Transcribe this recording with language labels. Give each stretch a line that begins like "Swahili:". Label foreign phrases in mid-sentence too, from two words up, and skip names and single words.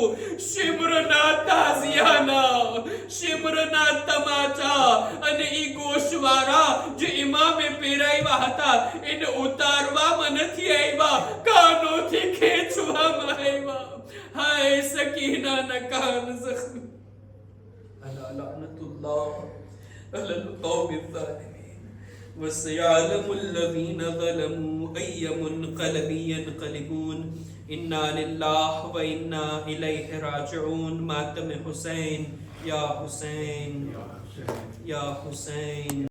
Gujarati: શિમ્રના તાઝિયાના, શિમ્રના તમાચા અને ઈ ગોશવારા જે ઇમામે પહેરાવ્યા હતા એને ઉતારવામાં નથી આવ્યા, કાનોથી ખેંચવામાં આવ્યા. હાય સકીનાના કાન જખ્મી.
Arabic: ألا لعنة الله على القوم الظالمين. وَسَيَعْلَمُ الَّذِينَ ظَلَمُوا أَيَّ مُنْقَلَبٍ يَنْقَلِبُونَ. إِنَّا لِلَّهِ وَإِنَّا إِلَيْهِ رَاجِعُونَ.
Urdu: ماتم حسین، یا حسین، یا حسین.